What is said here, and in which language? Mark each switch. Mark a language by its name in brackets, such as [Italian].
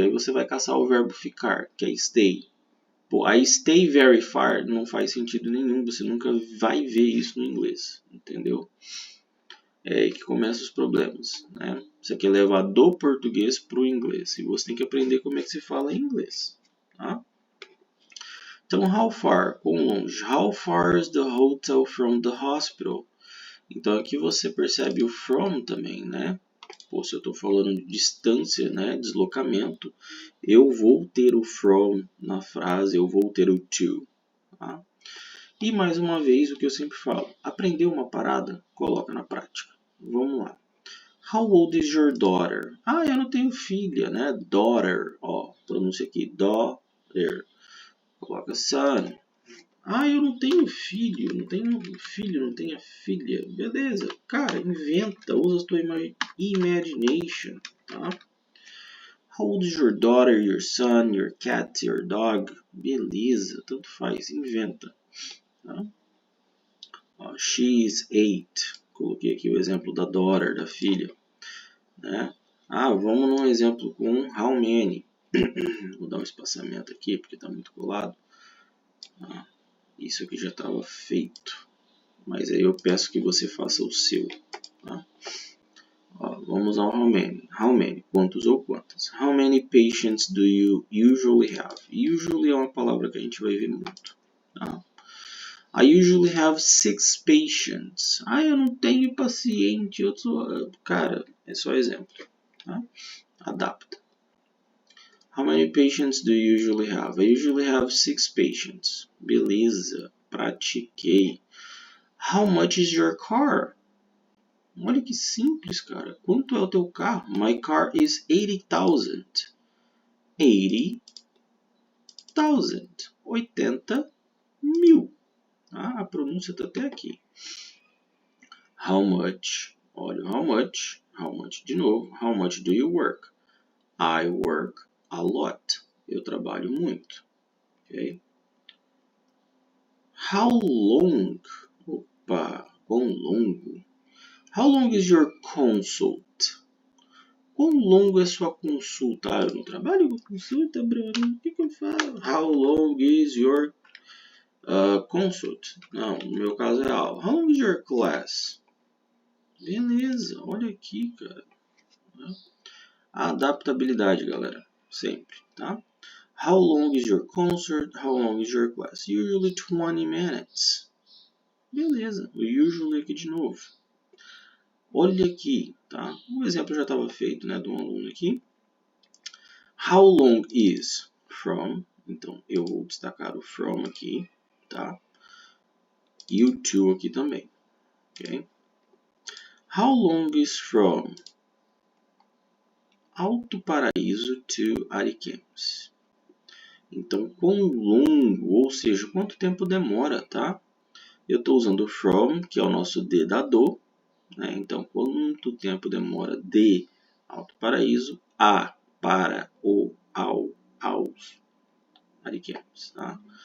[Portuguese] Aí você vai caçar o verbo ficar, que é stay. Pô, aí stay very far não faz sentido nenhum. Você nunca vai ver isso no inglês, entendeu? É aí que começam os problemas, né? Você quer levar do português para o inglês. E você tem que aprender como é que se fala em inglês, tá? Então, how far? Quão longe? [English] How far is the hotel from the hospital? [Portuguese] Então, aqui você percebe o from também, né? Pô, se eu estou falando de distância, né? Deslocamento, eu vou ter o from na frase, eu vou ter o to. Tá? E, mais uma vez, o que eu sempre falo. Aprender uma parada, coloca na prática. Vamos lá. [English] How old is your daughter? [Portuguese] Eu não tenho filha, né? Daughter, ó, pronúncia aqui, daughter. Coloca son. Eu não tenho filho, não tenho filho, não tenho filha. Beleza, cara, inventa, usa a tua imagination, tá? [English] How old is your daughter, your son, your cat, your dog? [Portuguese] Beleza, tanto faz, inventa. Tá? [English] She is 8. [Portuguese] Coloquei aqui o exemplo da daughter, da filha. Né? Vamos num exemplo com how many. Vou dar um espaçamento aqui, porque está muito colado. Isso aqui já estava feito. Mas aí eu peço que você faça o seu. Tá? Vamos ao how many. How many? Quantos ou quantas? [English] How many patients do you usually have? [Portuguese] Usually é uma palavra que a gente vai ver muito. Tá? [English] I usually have 6 patients. [Portuguese] Eu não tenho paciente. Cara, é só exemplo. Tá? Adapta. [English] How many patients do you usually have? I usually have 6 patients. [Portuguese] Beleza, pratiquei. [English] How much is your car? [Portuguese] Olha que simples, cara. Quanto é o teu carro? [English] My car is 80,000. [Portuguese] 80,000. 80 mil. A pronúncia está até aqui. How much? Olha o how much. How much de novo. [English] How much do you work? I work a lot. [Portuguese] Eu trabalho muito. Okay? How long? Opa, quão longo? [English] How long is your consult? [Portuguese] Quão longo é sua consulta? Eu não trabalho com consulta, Bruno. O que eu falo? [English] How long is your consult? [Portuguese] Não, no meu caso é aula. [English] How long is your class? [Portuguese] Beleza, olha aqui, cara. A adaptabilidade, galera. Sempre, tá? [English] How long is your concert? How long is your class? Usually 20 minutes. [Portuguese] Beleza, o usually aqui de novo. Olha aqui, tá? O exemplo já estava feito, né, de um aluno aqui. [English] How long is from? [Portuguese] Então, eu vou destacar o from aqui, tá? You too aqui também. Okay? [English] How long is from Alto Paraíso to Ariquemes? [Portuguese] Então, quão longo, ou seja, quanto tempo demora, tá? Eu estou usando from, que é o nosso de da do, né? Então, quanto tempo demora de Alto Paraíso a, para, o, ao, aos Ariquemes, tá?